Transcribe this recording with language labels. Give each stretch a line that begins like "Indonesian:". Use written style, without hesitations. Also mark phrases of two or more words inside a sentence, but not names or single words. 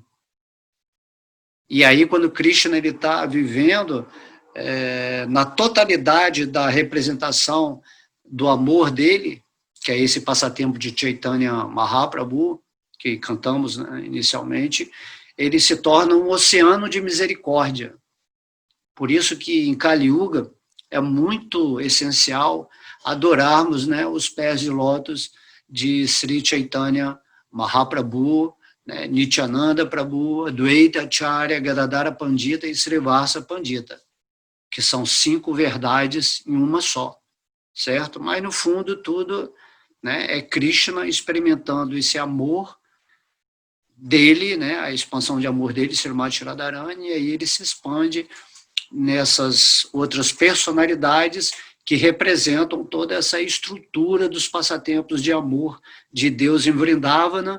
Portuguese: E aí, quando Krishna está vivendo na totalidade da representação do amor dele, que é esse passatempo de Chaitanya Mahaprabhu, que cantamos, né, inicialmente, ele se torna um oceano de misericórdia. Por isso que em Kali Yuga é muito essencial adorarmos, né, os pés de lótus de Sri Chaitanya Mahaprabhu, né, Nityananda Prabhu, Advaita Acharya, Gadadara Pandita e Srivasa Pandita, que são 5 verdades em uma só, certo? Mas, no fundo, tudo, né, é Krishna experimentando esse amor dele, né, a expansão de amor dele, Srimati Radharani, e aí ele se expande nessas outras personalidades que representam toda essa estrutura dos passatempos de amor de Deus em Vrindavana.